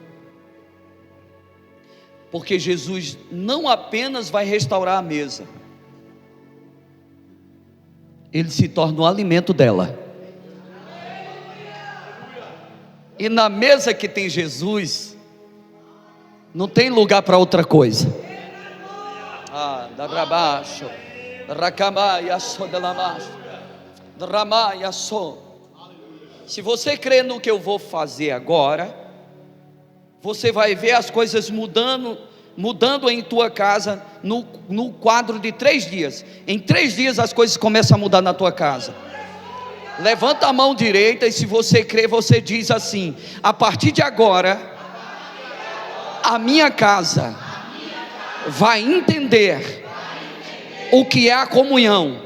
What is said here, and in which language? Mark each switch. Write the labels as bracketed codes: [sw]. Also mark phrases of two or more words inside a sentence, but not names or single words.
[pt] Porque Jesus não apenas vai restaurar a mesa, ele se torna o alimento dela. E na mesa que tem Jesus, não tem lugar para outra coisa. Da brabaixo, racamaia so de lamacho, dramaia so. Se você crê no que eu vou fazer agora, você vai ver as coisas mudando em tua casa, no quadro de 3 dias. Em 3 dias as coisas começam a mudar na tua casa. Levanta a mão direita e se você crê, você diz assim: a partir de agora, a minha casa vai entender o que é a comunhão.